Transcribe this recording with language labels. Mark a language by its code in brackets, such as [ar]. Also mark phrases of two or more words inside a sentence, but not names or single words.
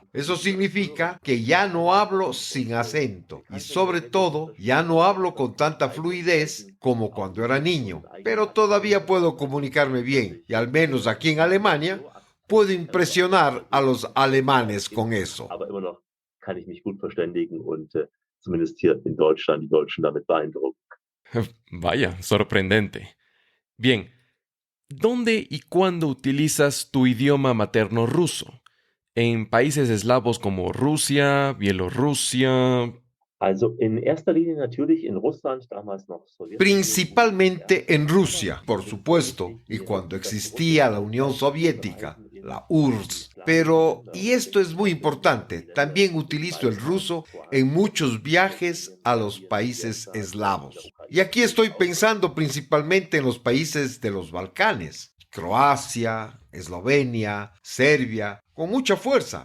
[es] Eso significa que ya no hablo sin acento y sobre todo ya no hablo con tanta fluidez como cuando era niño, pero todavía puedo comunicarme bien y al menos aquí en Alemania puedo impresionar a los alemanes con eso. [de] Aber immer noch kann ich mich gut verständigen und zumindest hier in Deutschland die Deutschen damit beeindrucken. [es] Vaya, sorprendente. Bien, ¿dónde y cuándo utilizas tu idioma materno ruso? ¿En países eslavos como Rusia, Bielorrusia? [de] Also in erster Linie natürlich in Russland, damals noch Sowjetunion. [es] Principalmente en Rusia, por supuesto, y cuando existía la Unión Soviética, la URSS. Pero, y esto es muy importante, también utilizo el ruso en muchos viajes a los países eslavos. Y aquí estoy pensando principalmente en los países de los Balcanes, Croacia, Eslovenia, Serbia, con mucha fuerza.